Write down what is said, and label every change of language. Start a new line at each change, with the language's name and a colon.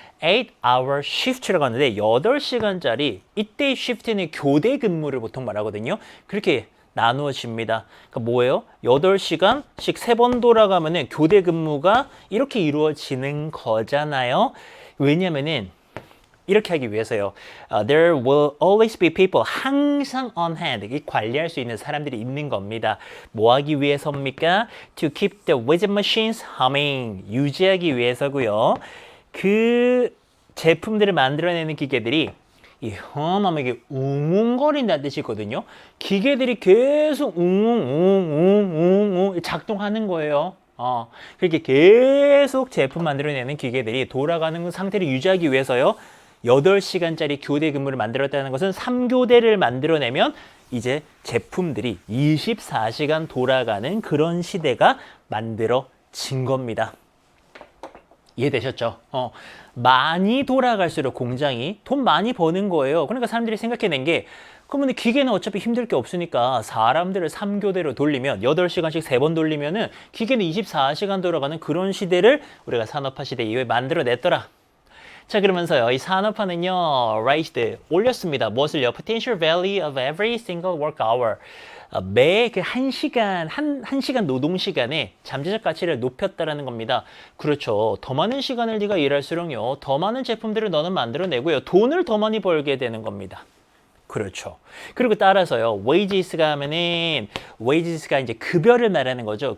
English: 8-hour shift
Korean: 라고 하는데 8시간짜리 이때
English: shift
Korean: 는 교대 근무를 보통 말하거든요. 그렇게 나누어집니다. 그러니까 뭐예요? 8시간씩 3번 돌아가면은 교대 근무가 이렇게 이루어지는 거잖아요. 왜냐면은 이렇게 하기 위해서요.
English: There will always be people
Korean: 항상
English: on hand.
Korean: 관리할 수 있는 사람들이 있는 겁니다. 뭐 하기 위해서입니까?
English: To keep the wizard machines humming.
Korean: 유지하기 위해서고요. 그 제품들을 만들어내는 기계들이 이 험하면 이게 웅웅거린다는 뜻이거든요. 기계들이 계속 웅웅웅웅웅 작동하는 거예요. 그렇게 계속 제품 만들어내는 기계들이 돌아가는 상태를 유지하기 위해서요. 8시간짜리 교대 근무를 만들었다는 것은 3교대를 만들어내면 이제 제품들이 24시간 돌아가는 그런 시대가 만들어진 겁니다. 이해되셨죠? 많이 돌아갈수록 공장이 돈 많이 버는 거예요. 그러니까 사람들이 생각해낸 게 그러면 기계는 어차피 힘들 게 없으니까 사람들을 3교대로 돌리면 8시간씩 3번 돌리면은 기계는 24시간 돌아가는 그런 시대를 우리가 산업화 시대 이후에 만들어냈더라. 자, 그러면서요, 이 산업화는요,
English: raised,
Korean: 올렸습니다. 무엇을요?
English: Potential value of every single work hour.
Korean: 매 그 1시간, 한 시간 노동 시간에 잠재적 가치를 높였다라는 겁니다. 그렇죠. 더 많은 시간을 네가 일할수록요, 더 많은 제품들을 너는 만들어내고요, 돈을 더 많이 벌게 되는 겁니다. 그렇죠. 그리고 따라서요,
English: wages
Korean: 가 하면은, wages가 이제 급여를 말하는 거죠.